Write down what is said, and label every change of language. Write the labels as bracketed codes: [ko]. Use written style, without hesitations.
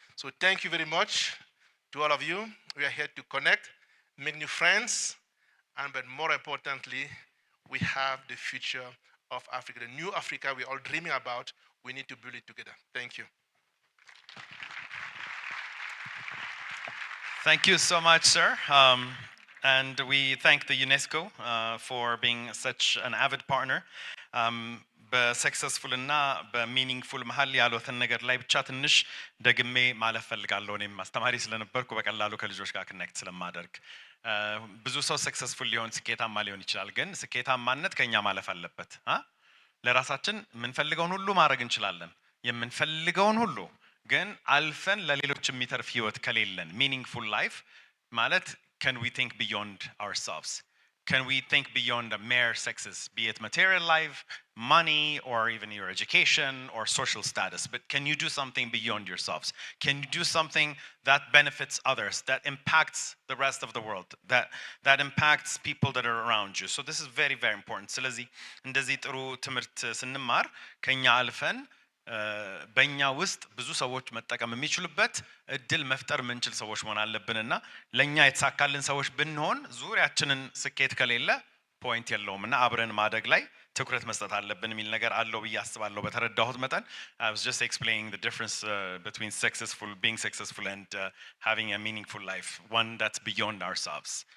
[en] So thank you very much to all of you. We are here to connect, make new friends, but more importantly, we have the future of Africa, the new Africa we're all dreaming about. We need to build it together. Thank you. Thank you so much, sir. And we thank the UNESCO for being such an avid partner. [am] በሰክሰስፉል እና በሚኒንግፉል መሀል ያሉትን ነገር ላይ ብቻ ትንሽ ደግሜ ማለፍ ፈልጋለሁ። እኔም አስተማሪ ስለነበርኩ በቀላሉ ከልጆች ጋር ኮኔክት ስለማደርግ ብዙ ሰው ሰክሰስፉል ሊሆን ስኬታማ ሊሆን ይችላል፣ ግን ስኬታማነት ከኛ ማለፍ አለበት። ለራሳችን የምንፈልገውን ሁሉ ማድረግ እንችላለን፣ የምንፈልገውን ሁሉ ግን አልፈን ለሌሎች የሚተርፍ ህይወት ከሌለን ሚኒንግፉል ላይፍ ማለት [en] can we think beyond ourselves? Can we think beyond the mere success, be it material life, money, or even your education or social status? But can you do something beyond yourselves? Can you do something that benefits others, that impacts the rest of the world, that impacts people that are around you? So this is very, very important. [am] ስለዚህ እንደዚህ ጥሩ ትምህርት ስንማር ከኛ አልፈን በእኛ ውስጥ ብዙ ሰዎች መጠቀም የሚችሉበት እድል መፍጠር ምንችል ሰዎች መሆን አለብንና ለኛ የተሳካልን ሰዎች ብንሆን ዙሪያችንን ስኬት ከሌለ ፖይንት የለውምና አብረን ማደግ ላይ ትኩረት መስጠት አለብን የሚል ነገር አለው ብዬ አስባለሁ በተረዳሁት መጠን [en] I was just explaining the difference between being successful and having a meaningful life, one that's beyond ourselves.